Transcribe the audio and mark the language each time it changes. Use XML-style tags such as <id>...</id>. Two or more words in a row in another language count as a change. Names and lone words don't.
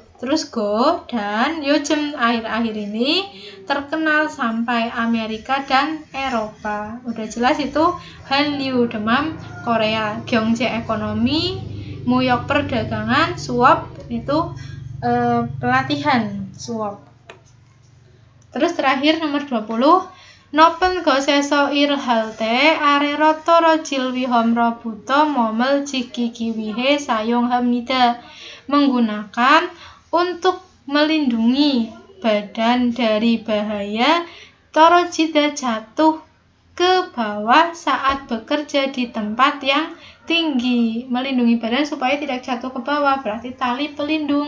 <id>Terus go dan 요즘 akhir-akhir ini terkenal sampai Amerika dan Eropa. Udah jelas itu Hallyu demam Korea, Gyeongje ekonomi, Muyok perdagangan, suap itu pelatihan suap. Terus terakhir nomor 20.</id> <ko>높은 곳에서 일할 때 아래로 떨어질 위험으로부터 몸을 지키기 위해 사용합니다.</ko> <id>Menggunakan untuk melindungi badan dari bahaya torojida jatuh ke bawah saat bekerja di tempat yang tinggi. Melindungi badan supaya tidak jatuh ke bawah, berarti tali pelindung.</id>